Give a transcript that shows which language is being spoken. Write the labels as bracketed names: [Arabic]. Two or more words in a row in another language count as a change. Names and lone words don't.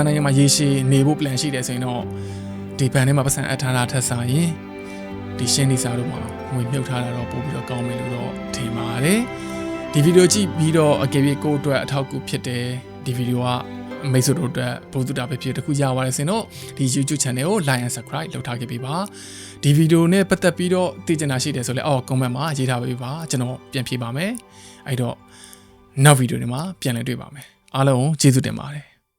[Burmese] နိုင်ငံမှာရေရှည်နေဖို့ plan ရှိတယ်ဆိုရင်တော့ဒီဘဏ်ထဲမှာပတ်စံအပ်ထားတာထက်စာရင်ဒီရှင်းနေစားတော့မှာငွေမြုပ်ထားတာတော့ပို့ပြီးတော့ကောင်းမယ်လို့တော့ထင်ပါတယ်ဒီဗီဒီယိုကြည့်ပြီးတော့အကယ်၍ကိုအတွက်အထောက်အကူဖြစ်တယ်ဒီဗီဒီယိုကမိတ်ဆွေတို့အတွက်ဘုသူတာပဲဖြစ်တခုရပါတယ်ဆိုရင်တော့ဒီ YouTube channel ကို [English] like and subscribe [Burmese] လုပ်ထားခဲ့ပေးပါဒီဗီဒီယိုနဲ့ပတ်သက်ပြီးတော့သိချင်တာရှိတယ်ဆိုလဲအော် comment မှာရေးထားပေးပါကျွန်တော်ပြန်ဖြေပါမယ်အဲ့တော့နောက်ဗီဒီယိုတွေမှာပြန်လည်တွေ့ပါမယ်အားလုံးကျေးဇူးတင်ပါတယ်